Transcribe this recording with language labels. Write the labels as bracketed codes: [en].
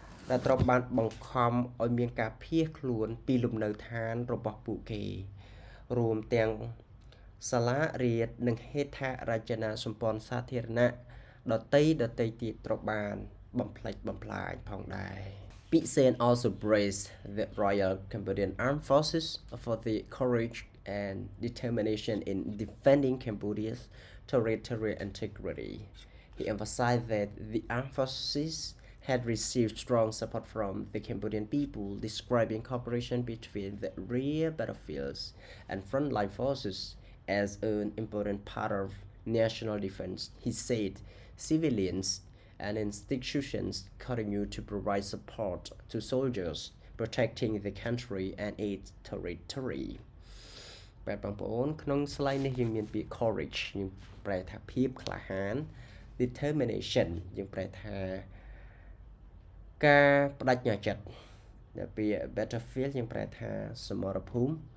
[km] ដែលត្រូវបានបង្ខំឲ្យមានការភៀសខ្លួនពីលំនៅឋានរបស់ពួកគេរួមទាំងសាលារៀននិងហេដ្ឋារចនាសម្ព័ន្ធសាធារណៈដទៃទៀតត្រូវបានបំផ្លិចបំផ្លាញផងដែរ [en] Pisen also praised the Royal Cambodian Armed Forces for their courage and determination in defending Cambodia's territorial integrity. He emphasized that the armed forces had received strong support from the Cambodian people, describing cooperation between the rear battlefields and frontline forces as an important part of national defense. He said civilians and institutions continue to provide support to soldiers protecting the country and its territory. [km] បាទបងប្អូនក្នុង slide នេះយើងមានពាក្យ courage យើងប្រែថាភាពក្លាហាន determination យើងប្រែថាការបដិញ្ញាចិត្តដែលពាក្យ battlefield យើងប្រែថាសមរភូមិ